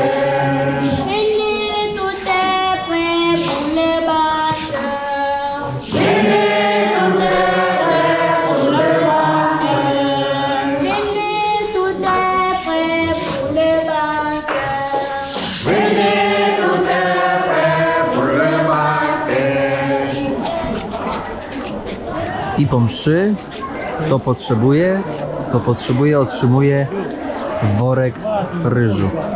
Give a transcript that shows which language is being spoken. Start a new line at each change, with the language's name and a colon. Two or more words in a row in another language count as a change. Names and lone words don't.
French: Venez tout est prêt pour les baptêmes. Venez-nous des frères pour le baptême. Venez tout est prêt pour les baptêmes. Venez-nous des frères pour le baptême.
Polish: I po mszy, kto potrzebuje, otrzymuje worek ryżu.